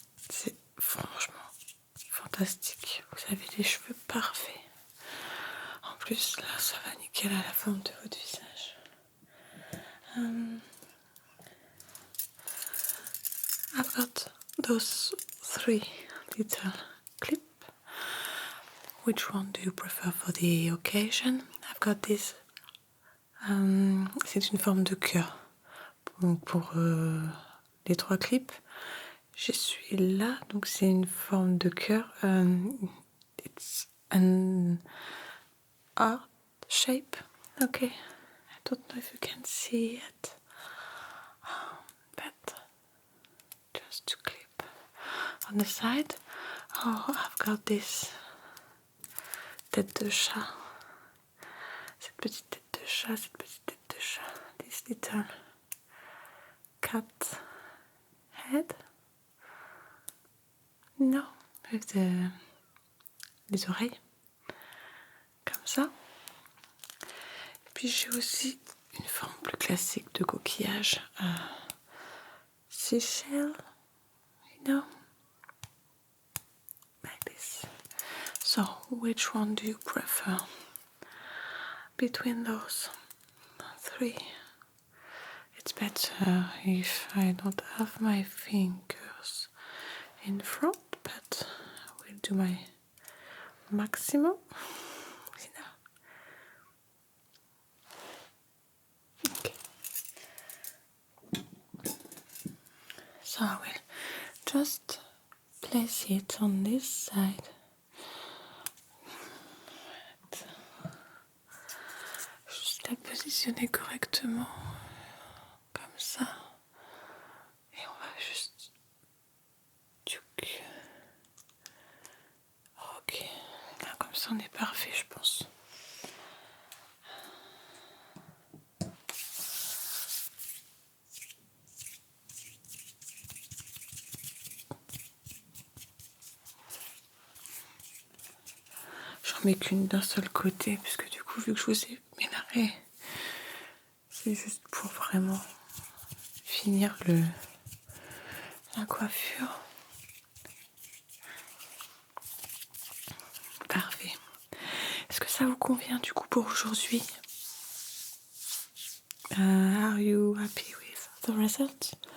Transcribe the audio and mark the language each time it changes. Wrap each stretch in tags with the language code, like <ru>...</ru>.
<fr>C'est franchement fantastique. Vous avez les cheveux parfaits. En plus, là, ça va nickel à la forme de votre visage.</fr> <en>I've got those 3 little clips. Which one do you prefer for the occasion? I've got this.</en> <fr>C'est une forme de cœur. Pour les 3 clips, je suis là, donc c'est une forme de cœur.</fr> <en>It's an heart shape. Okay, I don't know if you can see it, but just to clip on the side. Oh, I've got this</en> <fr>tête de chat. Cette petite tête de chat, cette petite tête de chat.</fr> <en>This little cat head.</en> <fr>Non, avec les oreilles. Comme ça. Puis j'ai aussi une forme plus classique de coquillage.</fr> <en>Seashell, you know? Like this. So, which one do you prefer? Between those three. It's better if I don't have my fingers in front, but I will do my maximum. You know? Okay. So I will just place it on this side.</en> <fr>Juste la positionner correctement. Comme ça. Et on va juste... Ok. Là, comme ça, on est parfait, je pense. J'en mets qu'une d'un seul côté, puisque du coup, vu que je vous ai ménagé, c'est juste pour vraiment finir la coiffure. Parfait. Est-ce que ça vous convient du coup pour aujourd'hui?</fr> <en>Are you happy with the result?</en>